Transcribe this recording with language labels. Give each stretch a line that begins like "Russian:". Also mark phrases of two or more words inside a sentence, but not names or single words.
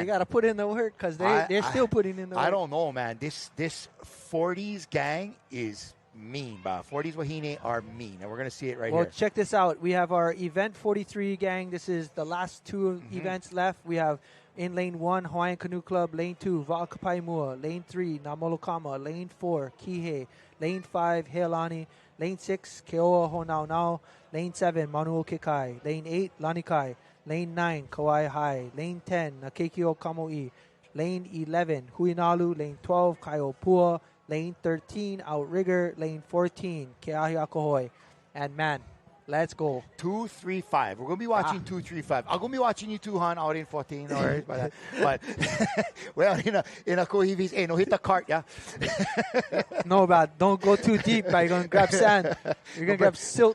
English: you got to put in the work because they're still putting in the work. I don't know, man. This 40s gang is mean, bro. 40s wahine are mean, and we're gonna see it right here. Well, check this out. We have our event 43 gang. This is the last 2 events left. We have in lane 1, Hawaiian Canoe Club. Lane 2, Va'akapaimua. Lane 3, Namolokama. Lane 4, Kihei. Lane 5, Heilani. Lane 6, Keoa Honaunau. Lane 7, Manuo Kekai. Lane 8, Lanikai. Lane 9, Kauai High. Lane 10, Nakekio Kamoi. Lane 11, Huinalu. Lane 12, Kaiopua. Lane 13, Outrigger. Lane 14, Keahi Akohoi. And man, let's go. 235. We're going to be watching 235. I'm going to be watching you two, Han, out in 14 hours. but well, in a Kohivis, hey, no, hit the cart, yeah? No, but don't go too deep. You're going to grab sand. You're going to grab silt.